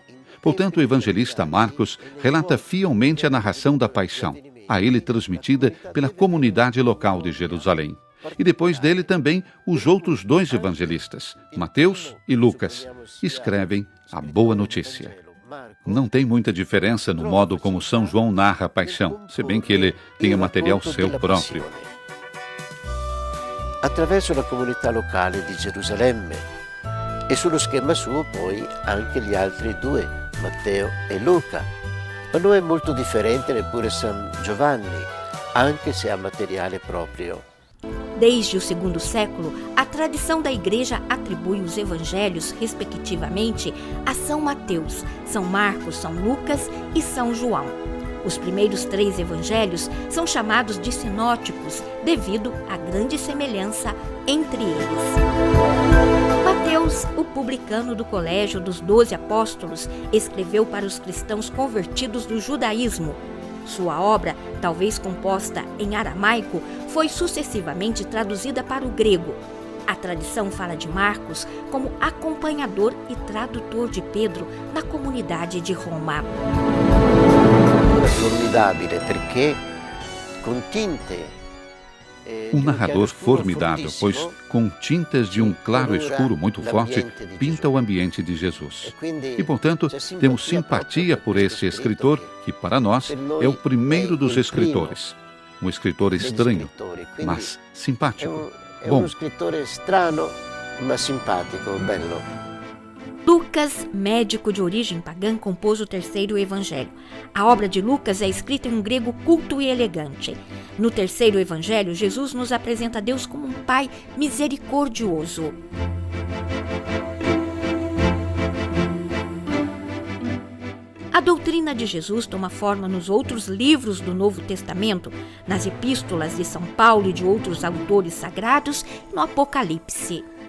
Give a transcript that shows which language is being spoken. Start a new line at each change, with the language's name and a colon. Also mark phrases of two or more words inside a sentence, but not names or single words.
Portuguese: Portanto, o evangelista Marcos relata fielmente a narração da paixão, a ele transmitida pela comunidade local de Jerusalém. E depois dele também os outros 2 evangelistas, Mateus e Lucas, escrevem a boa notícia. Não tem muita diferença no modo como São João narra a paixão, se bem que ele tenha material seu próprio.
Italian: Attraverso la comunità locale di Gerusalemme e sullo schema suo poi anche gli altri 2, Matteo e Luca. Ma non è molto differente neppure San Giovanni, anche se ha materiale proprio.
Portuguese: Desde o segundo século, a tradição da Igreja atribui os evangelhos, respectivamente, a São Mateus, São Marcos, São Lucas e São João. Os primeiros 3 evangelhos são chamados de sinóticos, devido à grande semelhança entre eles. Mateus, o publicano do Colégio dos 12 Apóstolos, escreveu para os cristãos convertidos do judaísmo. Sua obra, talvez composta em aramaico, foi sucessivamente traduzida para o grego. A tradição fala de Marcos como acompanhador e tradutor de Pedro na comunidade de Roma.
Italian: Formidabile perché con tinte
Portuguese: Um narrador formidável, pois com tintas de um claro escuro muito forte, pinta o ambiente de Jesus. E, portanto, temos simpatia por esse escritor, que para nós é o primeiro dos escritores. Um escritor estranho, mas simpático.
Italian: È uno scrittore strano ma simpatico, bello.
Portuguese: Lucas, médico de origem pagã, compôs o 3º evangelho. A obra de Lucas é escrita em um grego culto e elegante. No 3º evangelho, Jesus nos apresenta Deus como um Pai misericordioso. A doutrina de Jesus toma forma nos outros livros do Novo Testamento, nas epístolas de São Paulo e de outros autores sagrados e no Apocalipse.